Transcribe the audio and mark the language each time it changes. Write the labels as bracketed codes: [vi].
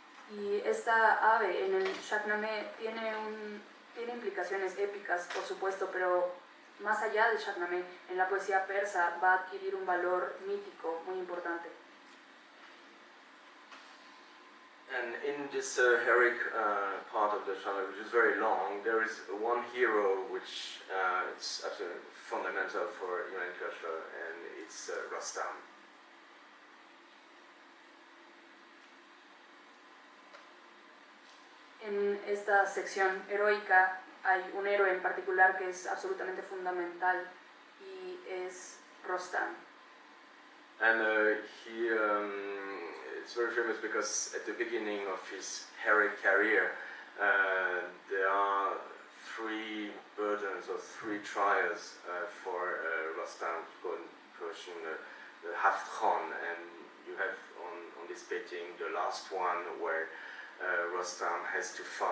[es] Y esta ave en el Shahnameh tiene implicaciones épicas, por supuesto, pero más allá del Shahnameh, en la poesía persa va a adquirir un valor mítico muy importante. [en] And in this heroic part of the Shahnameh, which is very long, there is one hero which is absolutely fundamental for Iranian culture, and it's Rustam. [es] En esta sección heroica hay un héroe en particular que es absolutamente fundamental y es Rustam. [en] And it's very famous because at the beginning of his heroic career, there are three burdens or three trials for Rustam, called in Persian the Haft Khan, and you have on this painting the last one where Rustam has to fight